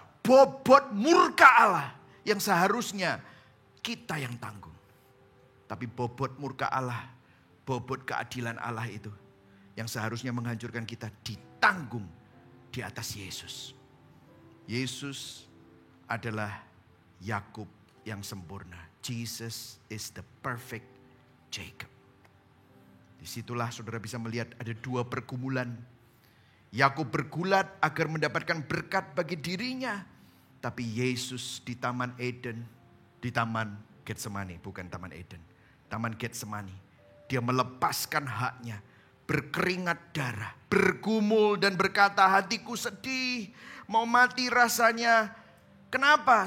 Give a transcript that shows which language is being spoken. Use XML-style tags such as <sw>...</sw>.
<id>Bobot murka Allah yang seharusnya kita yang tanggung. Tapi bobot murka Allah, bobot keadilan Allah itu yang seharusnya menghancurkan kita ditanggung di atas Yesus. Yesus adalah Yakub yang sempurna.</id> <en>Jesus is the perfect Jacob.</en> <id>Disitulah saudara bisa melihat ada dua pergumulan. Yakub bergulat agar mendapatkan berkat bagi dirinya. Tapi Yesus di Taman Eden, di Taman Getsemani, bukan Taman Eden. Taman Getsemani. Dia melepaskan haknya. Berkeringat darah, bergumul dan berkata, hatiku sedih, mau mati rasanya. Kenapa?</id>